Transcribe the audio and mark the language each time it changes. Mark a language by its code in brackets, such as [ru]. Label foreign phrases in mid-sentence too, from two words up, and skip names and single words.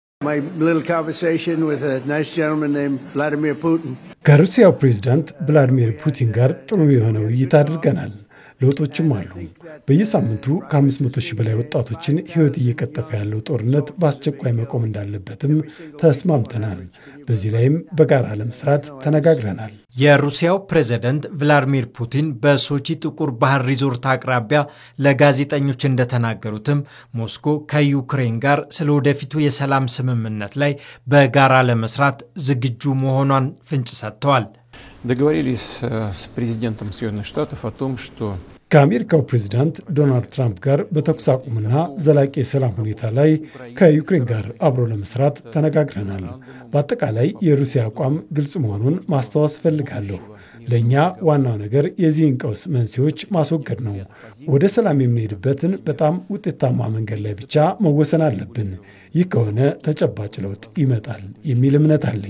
[am] ከሩሲያው ፕሬዝዳንት ቭላዲሚር ፑቲን ጋር ጥሩ የሆነ ውይይት አድርገናል። ለውጦችም አሉ። በየሳምንቱ ከ500 ሺህ በላይ ወጣቶችን ሕይወት እየቀጠፈ ያለው ጦርነት በአስቸኳይ መቆም እንዳለበትም ተስማምተናል። በዚህ ላይም በጋራ ለመስራት ተነጋግረናል። የሩሲያው ፕሬዝደንት ቭላዲሚር ፑቲን በሶቺ ጥቁር ባህር ሪዞርት አቅራቢያ ለጋዜጠኞች እንደተናገሩትም ሞስኮ ከዩክሬን ጋር ስለ ወደፊቱ የሰላም ስምምነት ላይ በጋራ ለመስራት ዝግጁ መሆኗን ፍንጭ ሰጥተዋል። [ru] Договорились с президентом Соединенных Штатов о том, что [am] ከአሜሪካው ፕሬዝዳንት ዶናልድ ትራምፕ ጋር በተኩስ አቁምና ዘላቂ የሰላም ሁኔታ ላይ ከዩክሬን ጋር አብሮ ለመስራት ተነጋግረናል። በአጠቃላይ የሩሲያ አቋም ግልጽ መሆኑን ማስታወስ ፈልጋለሁ። ለእኛ ዋናው ነገር የዚህን ቀውስ መንስኤዎች ማስወገድ ነው። ወደ ሰላም የምንሄድበትን በጣም ውጤታማ መንገድ ላይ ብቻ መወሰን አለብን። ይህ ከሆነ ተጨባጭ ለውጥ ይመጣል የሚል እምነት አለኝ።